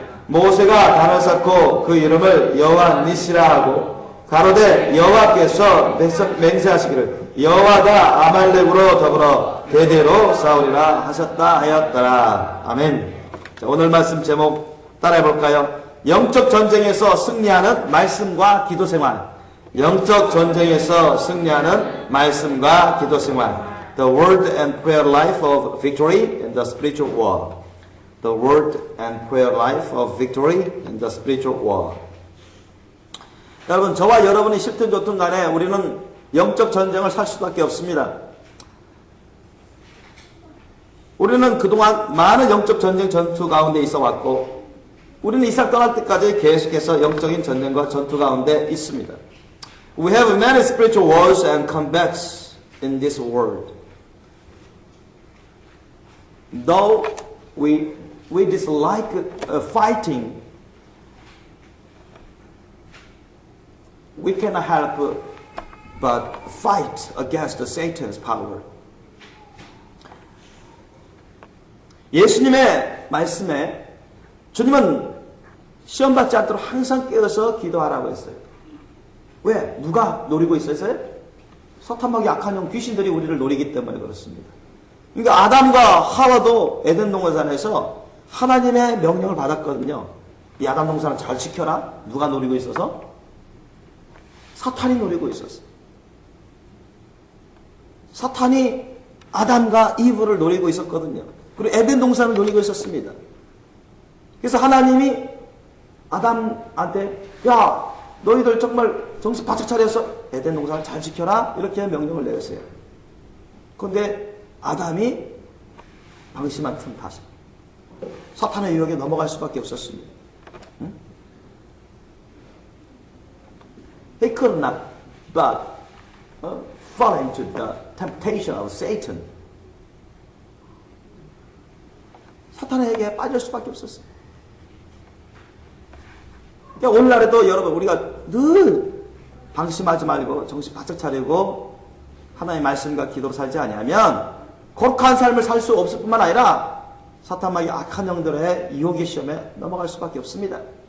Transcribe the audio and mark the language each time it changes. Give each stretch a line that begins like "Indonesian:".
Korean: 모세가 단을 쌓고 그 이름을 여호와 니시라 하고 가로되 여호와께서 맹세하시기를 여호와가 아말렉으로 더불어 대대로 싸우리라 하셨다 하였더라. 아멘. 자, 오늘 말씀 제목 따라해 볼까요? 영적 전쟁에서 승리하는 말씀과 기도 생활. 영적 전쟁에서 승리하는 말씀과 기도 생활.
English: The word and prayer life of victory in the spiritual war. The word and prayer life of victory in the spiritual war.
Korean: 여러분, 저와 여러분이 싫든 좋든 간에 우리는 영적 전쟁을 살 수밖에 없습니다. 우리는 그동안 많은 영적 전쟁 전투 가운데 있어 왔고 우리는 이삭 떠날 때까지 계속해서 영적인 전쟁과 전투 가운데 있습니다.
English: We have many spiritual wars and combats in this world. Though we dislike fighting, we cannot help but fight against Satan's power.
Korean: 예수님의 말씀에 주님은 시험받지 않도록 항상 깨어서 기도하라고 했어요. 왜? 누가 노리고 있어서요? 사탄막이 악한 영 귀신들이 우리를 노리기 때문에 그렇습니다. 그러니까 아담과 하와도 에덴 동산에서 하나님의 명령을 받았거든요. 이 아담 동산을 잘 지켜라. 누가 노리고 있어서? 사탄이 노리고 있었어요. 사탄이 아담과 이브를 노리고 있었거든요. 그리고 에덴 동산을 노리고 있었습니다. 그래서 하나님이 아담한테 야 너희들 정말 정신 바짝 차려서 에덴 동산을 잘 지켜라 이렇게 명령을 내렸어요. 그런데 아담이 방심한 틈 타서 사탄의 유혹에 넘어갈 수밖에 없었습니다. 응?
English: He could not but fall into the temptation of Satan.
Korean: 사탄에게 빠질 수밖에 없었어요. 그러니까 오늘날에도 여러분 우리가 늘 방심하지 말고 정신 바짝 차리고 하나님의 말씀과 기도로 살지 아니하면 거룩한 삶을 살 수 없을 뿐만 아니라 사탄마귀 악한 영들의 유혹의 시험에 넘어갈 수밖에 없습니다.